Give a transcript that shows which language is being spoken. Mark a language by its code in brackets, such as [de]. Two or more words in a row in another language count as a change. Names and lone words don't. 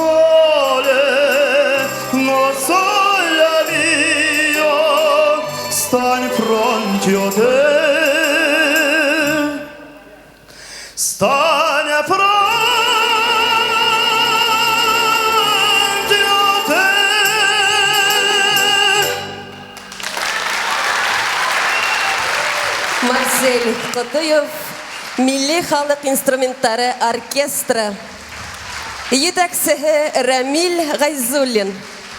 [it] sole mio, stai in fronte a te, stai in fronte a te. [tt] Марсель Кадыев, Milli Халык инструментары оркестры. Етәкчесе Рамил Гайзуллин.